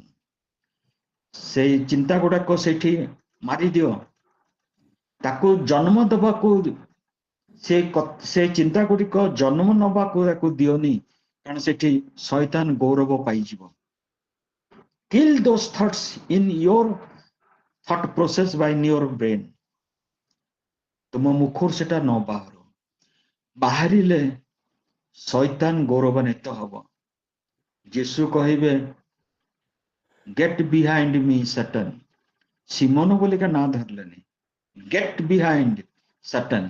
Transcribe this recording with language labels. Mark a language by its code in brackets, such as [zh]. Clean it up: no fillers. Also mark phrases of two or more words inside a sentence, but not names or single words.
[or] ସେଇ ଚିନ୍ତା ଗୁଡାକ ସେଇଠି ମାରିଦିଅ, ତାକୁ ଜନ୍ମ ଦେବାକୁ ସେ ଚିନ୍ତା ଗୁଡିକ ଜନ୍ମ ନେବାକୁ ତାକୁ ଦିଅନି, କାରଣ ସେଠି ଶୈତାନ ଗୌରବ ପାଇଯିବ। [en] kill those thoughts in your thought process by your brain। [or] ତୁମ ମୁଖରୁ ସେଟା ନ ବାହାରୁ, ବାହାରିଲେ ଶୈତାନ ଗୌରବାନ୍ୱିତ ହବ। ଯୀଶୁ କହିବେ, [en] get behind me Satan. [or] ସିମୋନ ବୋଲିକା ନାଁ ଧରିଲେନି, [en] get behind Satan.